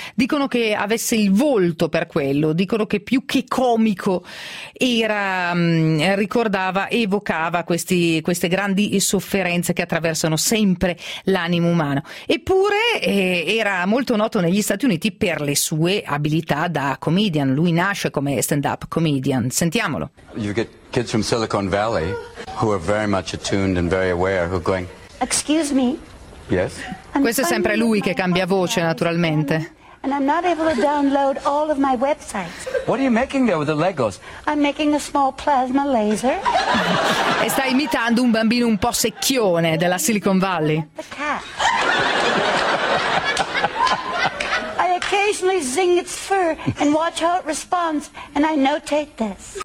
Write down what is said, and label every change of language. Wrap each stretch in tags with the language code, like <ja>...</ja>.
<it>Dicono che avesse il volto per quello, dicono che più che comico era, ricordava, evocava queste grandi sofferenze che attraversano sempre l'animo umano. Eppure era molto noto negli Stati Uniti per le sue abilità da comedian. Lui nasce come stand-up comedian. Sentiamolo.</it> <en>You get kids from Silicon Valley who are very much attuned and very aware, who are going, excuse me. Yes.</en> <it>Questo è sempre lui che cambia voce, naturalmente.</it> <en>And I'm not able to download all of my websites. What are you making there with the Legos? I'm making a small plasma laser.</en> <it>E sta imitando un bambino un po' secchione della Silicon Valley.</it> <en>Occasionally zing its fur and watch how it responds, and I notate this.</en>